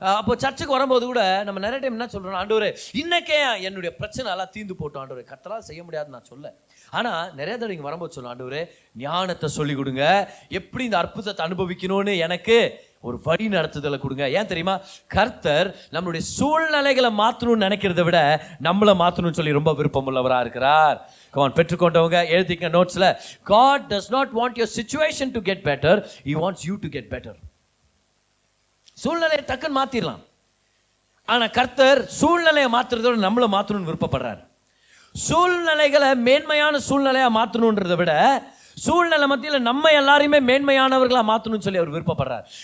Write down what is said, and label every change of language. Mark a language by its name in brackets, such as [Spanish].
[Tamil] அப்போ சர்ச்சுக்கு வரும்போது கூட நம்ம நிறைய டைம் என்ன சொல்றோம், ஆண்டவரே இன்னைக்கே என்னுடைய பிரச்சனை எல்லாம் தீர்ந்து போட்டோம் ஆண்டவரே, கர்த்தரால் செய்ய முடியாதுன்னு நான் சொல்ல. ஆனா நிறைய தடவை இங்க வரும்போது சொல்லுவோம், ஆண்டவரே ஞானத்தை சொல்லி கொடுங்க, எப்படி இந்த அற்புதத்தை அனுபவிக்கணும்னு எனக்கு ஒரு வழி நடத்துதலை கொடுங்க. ஏன் தெரியுமா? கர்த்தர் நம்மளுடைய சூழ்நிலைகளை மாற்றணும்னு நினைக்கிறத விட நம்மளை மாற்றணும்னு சொல்லி ரொம்ப விருப்பம் உள்ளவராக இருக்கிறார். பெற்றுக்கொண்டவங்க எழுதிக்க நோட்ஸ்ல, [English] God does not want your situation to get better, he wants you to get better. [Tamil] சூழ்நிலையை டக்குன்னு மாத்திரலாம், ஆனா கர்த்தர் சூழ்நிலையை மாத்துறதோட நம்மளை மாற்றணும்னு விருப்பப்படுறார். சூழ்நிலைகளை மேன்மையான சூழ்நிலையா மாற்றணுன்றதை விட சூழ்நிலை மத்தியில் நம்ம எல்லாரையுமே மேன்மையானவர்களா மாற்றணும்னு சொல்லி அவர் விருப்பப்படுறார்.